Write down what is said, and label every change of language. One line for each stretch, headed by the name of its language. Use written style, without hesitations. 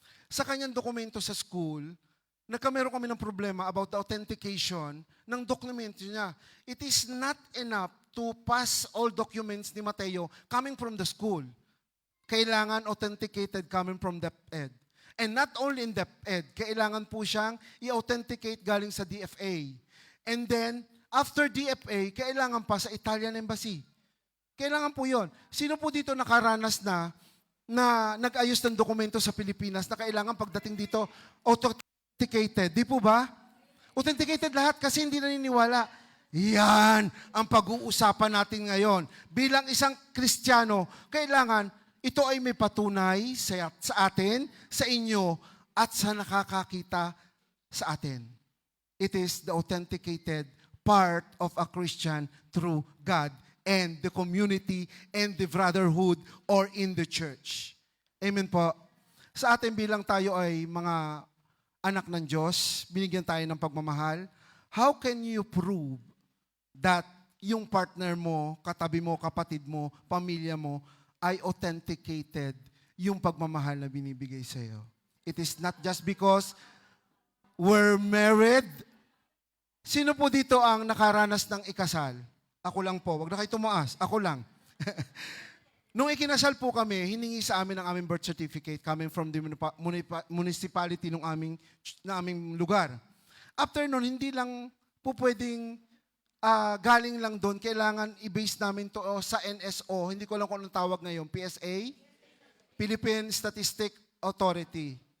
Filipino: Sa kanyang dokumento sa school, nagkameron kami ng problema
English: about the authentication
Filipino: ng dokumento niya.
English: It is not enough to pass all documents ni Mateo coming from the school.
Filipino: Kailangan authenticated
English: coming from DepEd. And not only in DepEd,
Filipino: kailangan po siyang i-authenticate galing sa DFA.
English: And then, after DFA,
Filipino: kailangan pa sa Italian Embassy. Kailangan po yon. Sino po dito nakaranas na nag-ayos ng dokumento sa Pilipinas na kailangan pagdating dito, authenticated? Di po ba? Authenticated lahat kasi hindi naniniwala. Yan ang pag-uusapan natin ngayon. Bilang isang Kristiyano, kailangan ito ay may patunay sa atin, sa inyo, at sa nakakakita sa atin.
English: It is the authenticated part of a Christian through God and the community and the brotherhood or in the church.
Filipino: Amen po. Sa atin bilang tayo ay mga anak ng Diyos, binigyan tayo ng pagmamahal,
English: how can you prove that
Filipino: yung partner mo, katabi mo, kapatid mo, pamilya mo, ay authenticated yung pagmamahal na binibigay sa iyo?
English: It is not just because we're married.
Filipino: Sino po dito ang nakaranas ng ikasal? Ako lang po. Wag na kayo tumaas. Ako lang. Nung ikinasal po kami, hiningi sa amin ang aming birth certificate
English: coming from the municipality
Filipino: ng aming lugar. After nun, hindi lang po pwedeng galing lang doon. Kailangan i-base namin to sa NSO. Hindi ko lang kung anong tawag ngayon. PSA?
English: Philippine Statistic Authority.